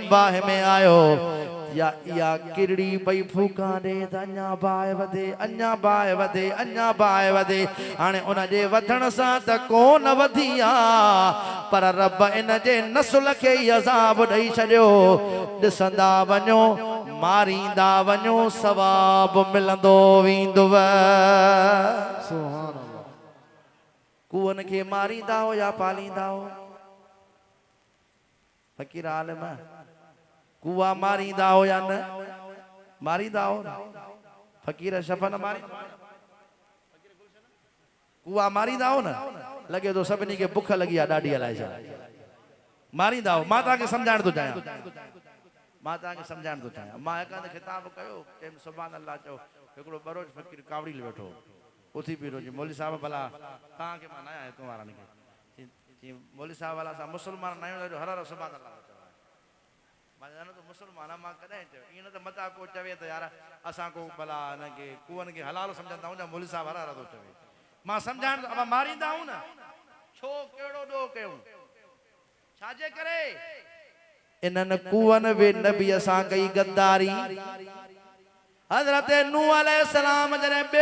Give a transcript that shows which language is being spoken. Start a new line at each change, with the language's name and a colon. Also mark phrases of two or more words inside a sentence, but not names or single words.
Sindhi: बाहि में आयो या या किरड़ी पई फूका दे त अञा बाहि वधे अञा बाहि वधे अञा बाहि वधे हाणे उन जे वधण सां त कोन वधी आहे पर रब इन जे नस्ल खे ई अज़ाब ॾेई छॾियो ॾिसंदा वञो मारींदा वञो सवाब मिलंदो वेंदव सुभान अल्लाह कुअनि खे मारींदा हो या पालींदा हो फ़कीर आलिम कुआ मारींदा हो या न मारींदा हो फ़कीर शफ़न मारी कुआ मारींदा हो न लगे तो सभिनी खे बुख लगी आहे ॾाढी अलाए छा मारींदा हो मां तव्हांखे सम्झाइण थो चाहियां मां हिक हंधि ख़िताब कयो चयमि सुभान अल्लाह चओ हिकिड़ो बरोज फ़कीर कावड़ी वेठो उथी बीठो जी मौली साहब भला तव्हांखे मां न आहियां तूं वारनि खे मौली साहब वाला असां मुस्लमान न आहियूं हर हर सुभान अल्लाह मां जानो तो मुसलमान मां कॾहिं चयो ईअं न त मता को चवे त यार असां को भला हिनखे कुअनि खे हलाल सम्झंदा आहियूं न मौली साहब हर हर थो चवे मां सम्झाइण अब मारींदा आहियूं न छो कहिड़ो ॾोह कयूं छाजे करे इन्हनि कुअनि बि नबीअ सां कई गद्दारी हज़रत नूह अलैहिस्सलाम जॾहिं